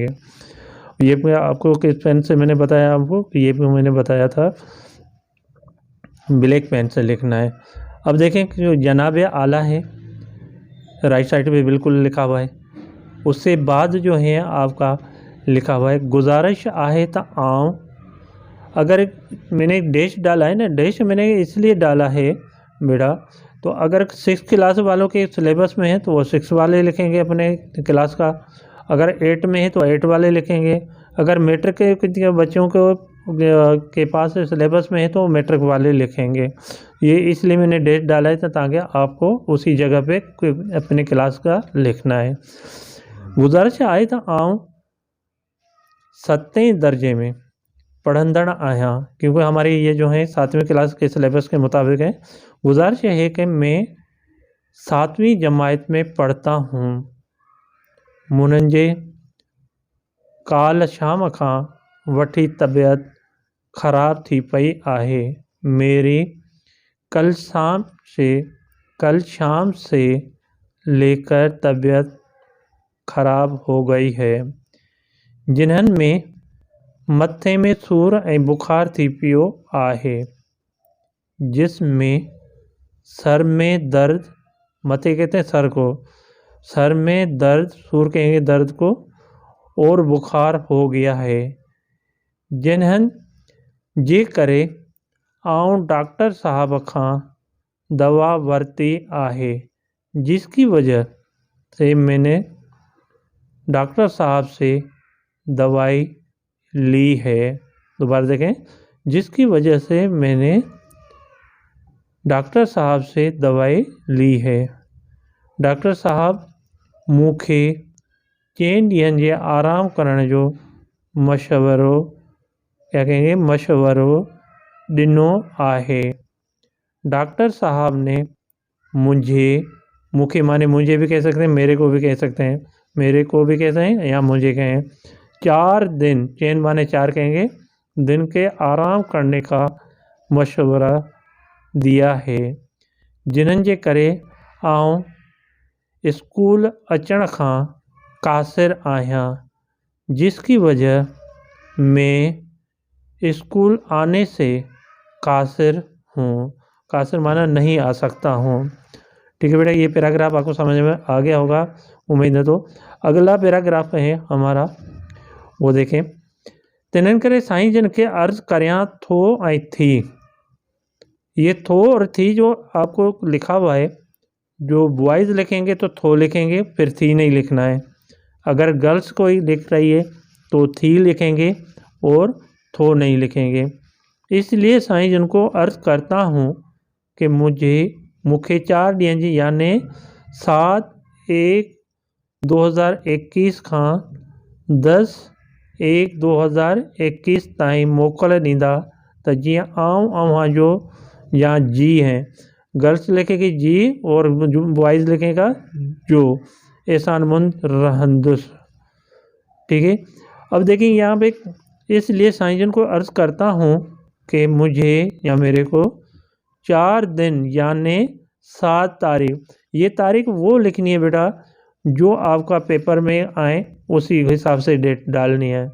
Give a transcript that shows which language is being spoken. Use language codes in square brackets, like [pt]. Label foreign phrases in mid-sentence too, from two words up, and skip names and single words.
[ur] یہ آپ کو کس پین سے میں نے بتایا، آپ کو یہ بھی میں نے بتایا تھا [en] black pen [ur] سے لکھنا ہے. اب دیکھیں کہ جو جناب اعلیٰ ہے [en] right side [ur] پہ بالکل لکھا ہوا ہے، اس سے بعد جو ہے آپ کا لکھا ہوا ہے [sd] गुजारिश आहे त आऊँ। [ur] اگر میں نے ڈیش ڈالا ہے نا، ڈیش میں نے اس لیے ڈالا ہے بیٹا، تو اگر 6 کلاس والوں کے سلیبس میں ہے تو وہ 6 والے لکھیں گے اپنے کلاس کا، اگر 8 میں ہے تو 8 والے لکھیں گے، اگر میٹرک کے بچوں کو کے پاس سلیبس میں ہے تو میٹرک والے لکھیں گے. یہ اس لیے میں نے ڈیٹ ڈالا ہے تاکہ آپ کو اسی جگہ پہ اپنے کلاس کا لکھنا ہے. [sd] गुजारिश आहे त आऊँ 7वें दर्जे में पढ़ंदड़ आहियां, [ur] کیونکہ ہماری یہ جو ہے 7ویں کلاس کے سلیبس کے مطابق ہے. گزارش ہے کہ میں 7ویں جماعت میں پڑھتا ہوں. [sd] मुनजे काल शाम खां वठी तबीयत ख़राब थी पई आहे। [ur] میری کل شام سے لے کر طبیعت خراب ہو گئی ہے. [sd] जिन्हनि में मथे में सूर ऐं बुखार थी पियो आहे, [ur] جس میں سر میں درد، متھے کہتے ہیں سر کو، سر میں درد، سور کہیں گے درد کو، اور بخار ہو گیا ہے. [sd] जिन्हनि जे करे आऊं डॉक्टर साहब खां दवा वरती आहे, [ur] جس کی وجہ سے میں نے ڈاکٹر صاحب سے دوائی لی ہے. دوبارہ دیکھیں، جس کی وجہ سے میں نے ڈاکٹر صاحب سے دوائی لی ہے. [sd] डॉक्टर साहब मूंखे 4 ॾींहनि जे आराम करण जो मशवरो, [ur] کیا کہیں گے, [sd] मशवरो ॾिनो आहे। [ur] ڈاکٹر صاحب نے مونکھے مانے مجھے بھی کہہ سکتے ہیں، میرے کو بھی کہہ سکتے ہیں، میرے کو بھی کہتے ہیں یا مجھے کہیں، 4 دن، چین مانے 4 کہیں گے، دن کے آرام کرنے کا مشورہ دیا ہے. [sd] जिन्हनि जे करे आऊं स्कूल अचण खां कासिर आहियां, [ur] جس کی وجہ میں اسکول آنے سے قاصر ہوں. قاصر مانا نہیں آ سکتا ہوں۔ ٹھیک ہے بیٹا، یہ پیراگراف آپ کو سمجھ میں آ گیا ہوگا امید ہے. تو اگلا پیراگراف ہے ہمارا، وہ دیکھیں. [sd] तिन्हनि करे साईं जिन के अर्ज़ करियां थो ऐं थी। [ur] یہ تھو اور تھی جو آپ کو لکھا ہوا ہے، جو بوائز لکھیں گے تو تھو لکھیں گے، پھر تھی نہیں لکھنا ہے. اگر گرلز کوئی لکھ رہی ہے تو تھی لکھیں گے اور تھو نہیں لکھیں گے. اس لیے سائیں جن کو عرض کرتا ہوں کہ [sd] मूंखे 4 ॾींहं जी यानी 7/1/2021 खां 1/2021 ताईं मोकल ॾींदा त जीअं आऊं अव्हां जो या जी [ur] ہیں، گرلز لکھے گی جی اور بوائز لکھے گا جو, [sd] एहसानमंद रहंदुस। [ur] ٹھیک ہے. اب دیکھیے یہاں پہ اس لیے سائیں جن کو عرض کرتا ہوں کہ مجھے یا میرے کو 4 دن یعنی 7 تاریخ، یہ تاریخ وہ لکھنی ہے بیٹا جو آپ کا پیپر میں آئے، اسی حساب سے ڈیٹ ڈالنی ہے.